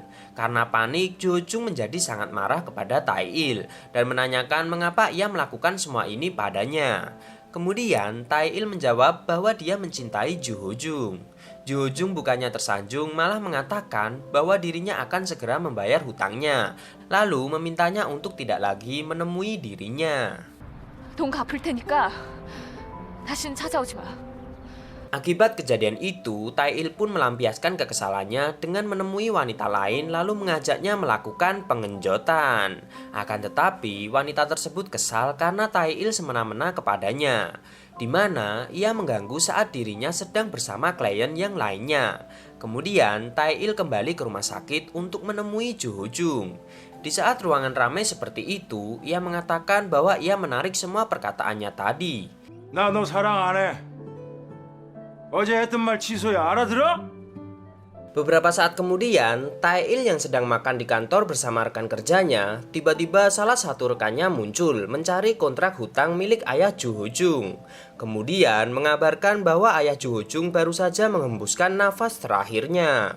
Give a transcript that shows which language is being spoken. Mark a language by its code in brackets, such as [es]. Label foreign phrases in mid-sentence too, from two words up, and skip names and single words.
[id] Karena panik, Ju Ho-jung menjadi sangat marah kepada Tae-il dan menanyakan mengapa ia melakukan semua ini padanya. Kemudian Tae-il menjawab bahwa dia mencintai Ju Ho-jung. Ju Ho-jung bukannya tersanjung malah mengatakan bahwa dirinya akan segera membayar hutangnya. Lalu memintanya untuk tidak lagi menemui dirinya. [ko] 돈 갚을 테니까 다신 찾아오지 마. [id] Akibat kejadian itu, Tae-il pun melampiaskan kekesalannya dengan menemui wanita lain lalu mengajaknya melakukan pengenjotan. Akan tetapi, wanita tersebut kesal karena Tae-il semena-mena kepadanya, di mana ia mengganggu saat dirinya sedang bersama klien yang lainnya. Kemudian, Tae-il kembali ke rumah sakit untuk menemui Ju Ho-jung. Di saat ruangan ramai seperti itu, ia mengatakan bahwa ia menarik semua perkataannya tadi. [ko] 나 너 사랑 안 해. 어제 했던 말 취소야. 알아들어? [id] Beberapa saat kemudian, Tae-il yang sedang makan di kantor bersama rekan kerjanya, tiba-tiba salah satu rekannya muncul mencari kontrak hutang milik ayah Ju Ho-jung. Kemudian mengabarkan bahwa ayah Ju Ho-jung baru saja menghembuskan nafas terakhirnya.